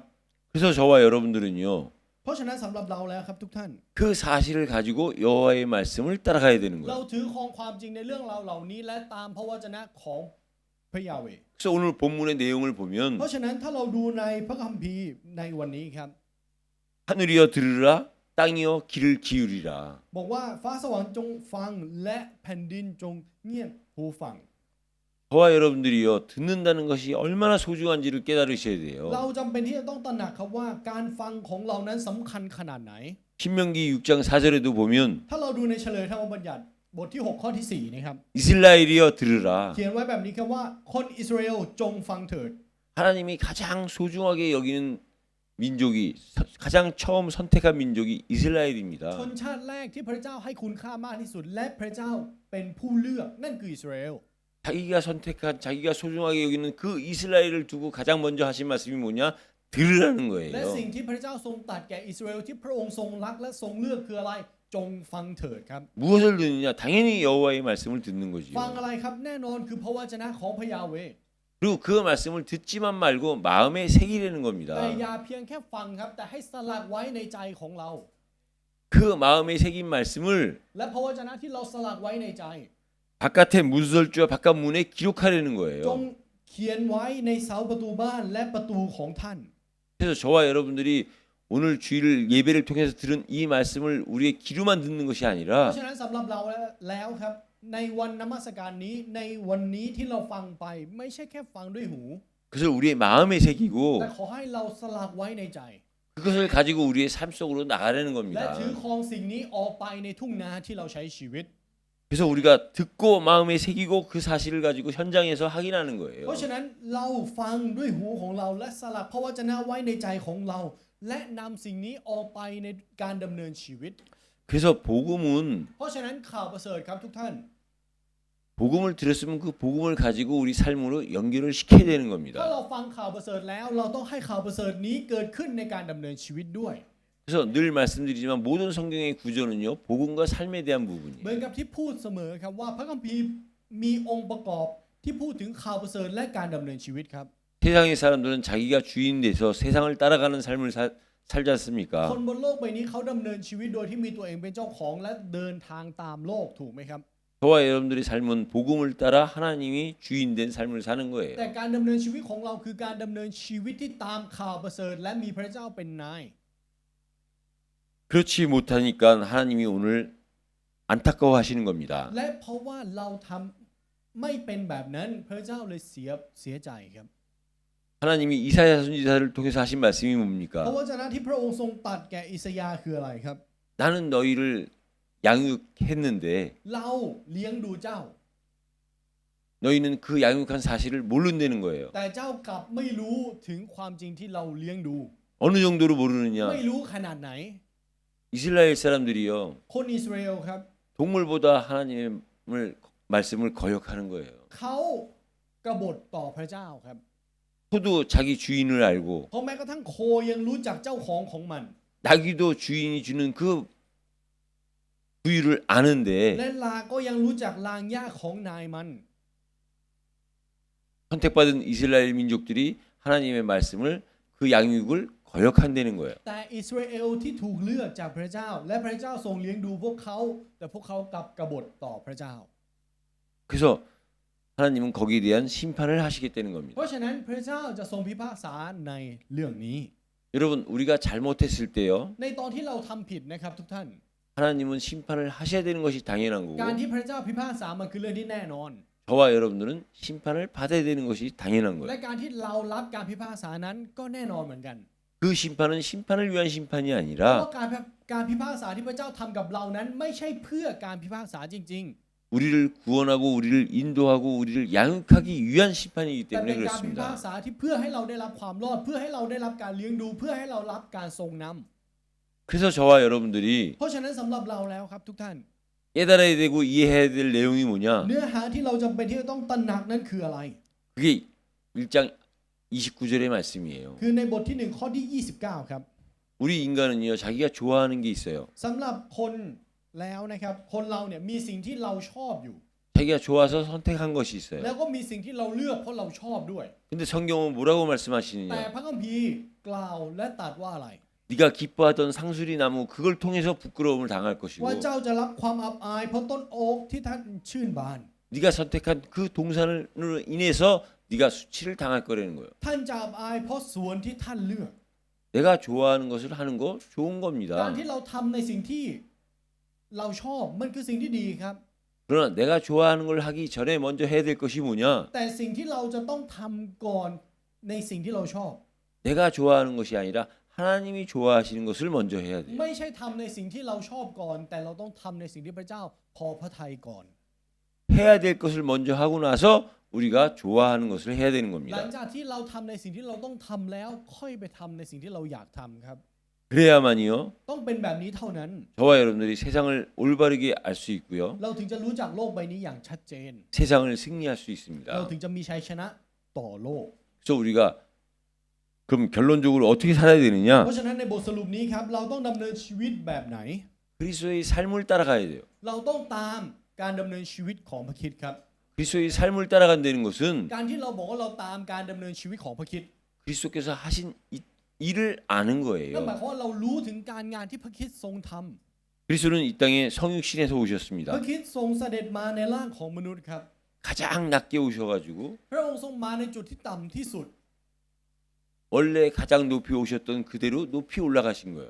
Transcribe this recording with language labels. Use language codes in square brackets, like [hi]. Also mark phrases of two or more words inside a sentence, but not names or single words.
[ko] 그래서 저와 여러분들은요 [th] เพราะฉะนั้นสำหรับเราแล้วครับทุกท่าน [ko] 그 사실을 가지고 여호와의 말씀을 따라가야 되는 [th] เรา [ko] 거예요. [th] ถือครองความจริงในเรื่องราวเหล่านี้และตามพระวจนะของพระยาเวห์ [ko] 그래서 오늘 본문의 내용을 [th] เพ [ko] 보면 [th] ราะฉะนั้นถ้าเราดูในพระคัมภีร์ในวันนี้ครับ [ko] 하늘이여 들으라 땅이여 귀를 기울이라. [th] บอกว่าฟ้าสวรรค์จงฟังและแผ่นดินจงเงียบหูฟัง [ko] 저와 여러분들이요 듣는다는 것이 얼마나 소중한지를 깨달으셔야 [th] เรา [ko] 돼요. [th] จำเป็นที่จะต้องตระหนักครับว่าการฟังของเรานั้นสำคัญขนาดไหน [ko] 신명기 6장 4절에도 보면 [th] ถ้าเราดูในเฉลยธรรมบัญญัติบทที่ 6 ข้อที่ 4 นะครับ [ko] 이스라엘이여 들으라. [th] เขียนไว้แบบนี้ครับว่าคนอิสราเอลจงฟังเถิด [ko] 하나님이 가장 소중하게 여기는 민족이 가장 처음 선택한 민족이 [th] ช [ko] 이스라엘입니다. [th] นชาติแรกที่พระเจ้าให้คุณค่ามากที่สุด และพระเจ้าเป็นผู้เลือกนั่นคืออิสราเอล [ko] 자기가 선택한 자기가 소중하게 여기는 그 이스라엘을 두고 가장 먼저 하신 말씀이 뭐냐? 들으라는 [th] และ [ko] 거예요. [th] สิ่งที่พระเจ้าทรงตรัสแก่อิสราเอลที่พระองค์ทรงรักและทรงเลือกคืออะไรจงฟังเถิดครับ [ko] 무엇을 듣느냐? 당연히 여호와의 말씀을 듣는 [th] ฟัง [ko] 거지요. [th] อะไรครับแน่นอนคือพระวจนะของพระยาเวห์ [ko] 그리고 그 말씀을 듣지만 말고 마음에 새기려는 [th] แต่ [ko] 겁니다. [th] อย่าเพียงแค่ฟังครับแต่ให้สลักไว้ในใจของเรา [ko] 그 마음에 새긴 말씀을 [th] และพระวจนะที่เราสลักไว้ในใจ [ko] 바깥에 문설주와 바깥 문에 기록하려는 [th] จง [ko] 거예요. [th] เขียนไว้ในเสาประตูบ้านและประตูของท่าน [ko] 그래서 저와 여러분들이 오늘 주일 예배를 통해서 들은 이 말씀을 우리의 귀로만 듣는 것이 [th] เพ [ko] 아니라 [th] ราะฉะนั้นสำหรับเราแล้วครับในวันนมัสการนี้ในวันนี้ที่เราฟังไปไม่ใช่แค่ฟังด้วยหู [ko] 그것을 우리의 마음에 [th] แต่ [ko] 새기고 [th] ขอให้เราสลักไว้ในใจ [ko] 그것을 가지고 우리의 삶 속으로 나가려는 [th] และ [ko] 겁니다. [th] ถือครองสิ่งนี้ออกไปในทุ่งนาที่เราใช้ชีวิต [ko] 그래서 우리가 듣고 마음에 새기고 그 사실을 가지고 현장에서 확인하는 [th] เพ [ko] 거예요. [th] ราะฉะนั้นเราฟังด้วยหูของเราและสลักพระวจนะไว้ในใจของเรา และนำสิ่งนี้ออกไปในการดำเนินชีวิต [ko] 그래서 복음은 [th] เพราะฉะนั้นข่าวประเสริฐครับทุกท่าน [ko] 복음을 들었으면 그 복음을 가지고 우리 삶으로 연결을 시켜야 되는 [th] ถ้า [ko] 겁니다. [th] เราฟังข่าวประเสริฐแล้วเราต้องให้ข่าวประเสริฐนี้เกิดขึ้นในการดำเนินชีวิตด้วย [ko] 그래서 늘 말씀드리지만 모든 성경의 구조는요 복음과 삶에 대한 [th] เหมือน [ko] 부분이에요. [th] กับที่พูดเสมอครับว่าพระคัมภีร์มีองค์ประกอบที่พูดถึงข่าวประเสริฐและการดำเนินชีวิตครับ [ko] 세상의 사람들은 자기가 주인 돼서 세상을 따라가는 삶을 살지 않습니까? [th] คนบนโลกใบนี้เขาดำเนินชีวิตโดยที่มีตัวเองเป็นเจ้าของและเดินทางตามโลกถูกไหมครับ [ko] 저와 여러분들의 삶은 복음을 따라 하나님이 주인 된 삶을 사는 거예요. [th] แต่การดำเนินชีวิตของเราคือการดำเนินชีวิตที่ตามข่าวประเสริฐและมีพระเจ้าเป็นนาย [ko] 그렇지 못하니까 하나님이 오늘 안타까워하시는 겁니다. [th] และเพราะว่าเราทำไม่เป็นแบบนั้นพระเจ้าเลยเสียใจครับ [ko] 하나님이 이사야 선지자를 통해서 하신 말씀이 [th] พระ [ko] 뭡니까? [th] วจนะที่พระองค์ทรงตรัสแก่อิสยาห์คืออะไรครับ [ko] 나는 너희를 양육했는데 [th] เราเลี้ยงดูเจ้า [ko] 너희는 그 양육한 사실을 모른다는 거예요. [th] แต่เจ้ากลับไม่รู้ถึงความจริงที่เราเลี้ยงดู [ko] 어느 정도로 모르느냐? [th] ไม่รู้ขนาดไหน [ko] 이스라엘 사람들이요 [th] คนอิสราเอลครับ [ko] 동물보다 하나님의 말씀을 거역하는 거예요. [th] เขากบฏต่อพระเจ้าครับ [ko] 소도 자기 주인을 알고 [th] เพราะแม้กระทั่งโคยังรู้จักเจ้าของของมัน [ko] 나귀도 주인이 주는 그 부유를 [th] และ [ko] 아는데 [th] ลาก็ยังรู้จักลางหญ้าของนายมัน [ko] 선택받은 이스라엘 민족들이 하나님의 말씀을 그 양육을 거역한다는 거예요. [th] แต่อิสราเอลที่ถูกเลือกจากพระเจ้า และพระเจ้าทรงเลี้ยงดูพวกเขา แต่พวกเขากลับกบฏต่อพระเจ้า [ko] 그래서 하나님은 거기에 대한 심판을 하시겠다는 [th] เพ [ko] 겁니다. [th] ราะฉะนั้นพระเจ้าจะทรงพิพากษาในเรื่องนี้ [ko] 여러분 우리가 잘못했을 때요 [th] ในตอนที่เราทำผิดนะครับทุกท่าน [ko] 하나님은 심판을 하셔야 되는 것이 당연한 [th] การ [ko] 거고 [th] ที่พระเจ้าพิพากษามันคือเรื่องที่แน่นอน [ko] 저와 여러분들은 심판을 받아야 되는 것이 당연한 [th] และ [ko] 거예요. [th] การที่เรารับการพิพากษานั้นก็แน่นอนเหมือนกัน [ko] 그 심판은 심판을 위한 심판이 [th] เพราะ [ko] 아니라 [th] ว่าการพิพากษาที่พระเจ้าทำกับเรานั้นไม่ใช่เพื่อการพิพากษาจริง [ko] 우리를 구원하고 우리를 인도하고 우리를 양육하기 위한 심판이기 [th] ๆ แต่ [ko] 때문에 [th] เป็นการพิพาก [ko] 그렇습니다. [th] ษาที่เพื่อให้เราได้รับความรอด เพื่อให้เราได้รับการเลี้ยงดู เพื่อให้เรารับการทรงนำ [ko] 그래서 저와 여러분들이 [th] เพราะฉะนั้นสำหรับเราแล้วครับทุกท่าน [ko] 깨달아야 되고 이해해야 될 내용이 뭐냐? [th] เนื้อหาที่เราจำเป็นที่จะต้องตระหนักนั้นคืออะไร [ko] 그게 1장 29절의 말씀이에요. [th] คือในบทที่1ข้อที่ 29 ครับ [ko] 우리 인간은요 자기가 좋아하는 게 있어요. [th] สำหรับคนแล้วนะครับคนเราเนี่ยมีสิ่งที่เราชอบอยู่ [ko] 자기가 좋아서 선택한 것이 [th] แล้ [ko] 있어요. [th] วก็มีสิ่งที่เราเลือกเพราะเราชอบด้วย [ko] 근데 성경은 뭐라고 [th] แต่ [ko] 말씀하시느냐? [th] พระคัมภีร์กล่าวและตรัสว่าอะไร [ko] 네가 기뻐하던 상수리 나무 그걸 통해서 부끄러움을 당할 것이고 [th] ว่าเจ้าจะรับความอับอายเพราะต้นโอ๊กที่ท่านชื่นบาน [ko] 네가 선택한 그 동산으로 인해서 네가 수치를 당할 거라는 거예요. [th] ท่านจะอับอายเพราะสวนที่ท่านเลือก [ko] 내가 좋아하는 것을 하는 거 좋은 [th] การ [ko] 겁니다. [th] ที่เราทำในสิ่งที่เราชอบมันคือสิ่งที่ดีครับ [ko] 그러나 내가 좋아하는 걸 하기 전에 먼저 해야 될 것이 뭐냐? [th] แต่สิ่งที่เราจะต้องทำก่อนในสิ่งที่เราชอบ [ko] 내가 좋아하는 것이 아니라 하나님이 좋아하시는 것을 먼저 해야 돼요. [th] ไม่ใช่ทำในสิ่งที่เราชอบก่อน แต่เราต้องทำในสิ่งที่พระเจ้าพอพระทัยก่อน [ko] 해야 될 것을 먼저 하고 나서 우리가 좋아하는 것을 해야 되는 [th] หลัง [ko] 겁니다. [th] จากที่เราทำในสิ่งที่เราต้องทำแล้วค่อยไปทำในสิ่งที่เราอยากทำครับ [ko] 그래야만이요. [th] ต้องเป็นแบบนี้เท่านั้น [ko] 저와 여러분들이 세상을 올바르게 알 수 있고요. [th] เราถึงจะรู้จักโลกใบนี้อย่างชัดเจน [ko] 세상을 승리할 수 [th] เรา [ko] 있습니다. [th] ถึงจะมีชัยชนะต่อโลก [ko] 그래서 우리가 그럼 결론적으로 어떻게 살아야 [th] เพ [ko] 되느냐? [th] ราะฉะนั้นในบทสรุปนี้ครับเราต้องดำเนินชีวิตแบบไหน [ko] 그리스도의 삶을 따라가야 돼요. [th] เราต้องตามการดำเนินชีวิตของพระคริสต์ครับ [ko] 그리스도의 삶을 따라간다는 것은 [th] การที่เราบอกว่าเราตามการดำเนินชีวิตของพระคริสต์ [ko] 그리스도께서 하신 일을 아는 [th] นั่นหมาย [ko] 거예요. [th] ความว่าเรารู้ถึงการงานที่พระคริสต์ทรงทำ [ko] 그리스도는 이 땅에 성육신에서 [th] พระ [ko] 오셨습니다. [th] คริสต์ทรงเสด็จมาในร่างของมนุษย์ครับ [ko] 가장 낮게 오셔가지고 [th] พระองค์ทรงมาในจุดที่ต่ำที่สุด [ko] 원래 가장 높이 오셨던 그대로 높이 올라가신 거예요.